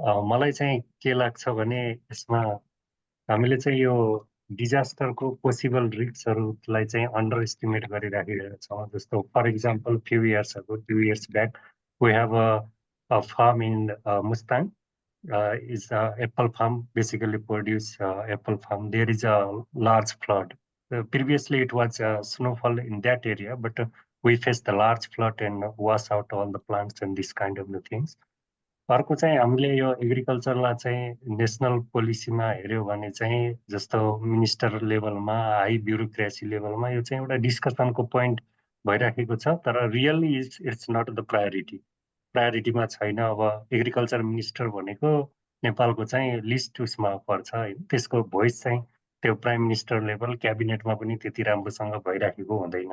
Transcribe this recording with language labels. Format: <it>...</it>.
<ne>मलाई चाहिँ के लाग्छ भने यसमा हामीले चाहिँ यो डिजास्टरको पोसिबल रिस्कहरूलाई चाहिँ अन्डर एस्टिमेट गरिराखेका छौँ।</ne> <en>जस्तो for example few years ago 2 years back we have a farm in Mustang is a apple farm, basically produce apple farm. There is a large flood. Previously it was snowfall in that area, but we faced a large flood and wash out all the plants and this kind of the things.</en> <ne>अर्को चाहिँ हामीले यो एग्रिकल्चरलाई चाहिँ national पोलिसीमा हेर्यो भने चाहिँ जस्तो minister लेभलमा हाई ब्युरोक्रेसी लेभलमा यो चाहिँ एउटा डिस्कसनको पोइन्ट भइराखेको छ तर</ne> <en>really it's not the</en> <ne>प्रायोरिटीमा छैन। अब एग्रिकल्चर मिनिस्टर भनेको नेपालको चाहिँ लिस्ट उसमा पर्छ हैन, त्यसको भोइस चाहिँ त्यो प्राइम मिनिस्टर लेभल क्याबिनेटमा पनि त्यति राम्रोसँग भइराखेको हुँदैन।</ne>